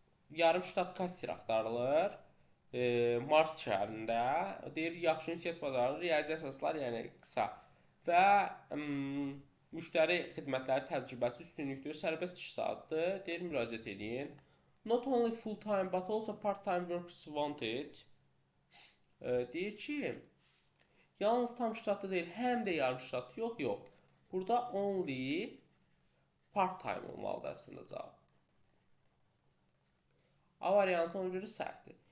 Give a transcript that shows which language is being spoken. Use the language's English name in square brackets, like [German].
[Azerbaijani] Yarım ştat kassier axtarılır. Mart şəhərində deyir, yaxşı ünsiyyət bacarığı, riyazi əsaslar, yəni qısa və müştəri xidmətləri təcrübəsi üstünlükdür, sərbəst iş saatdır, deyir, müraciət edin. [English] Not only full time but also part time workers wanted. [Azerbaijani] Deyir ki, yalnız tam ştatlı deyil, həm də yarım ştatlı, yox. Burada [English] only part time [Azerbaijani] olmalıdır əslində cavab. A variantı ona görə səhvdir.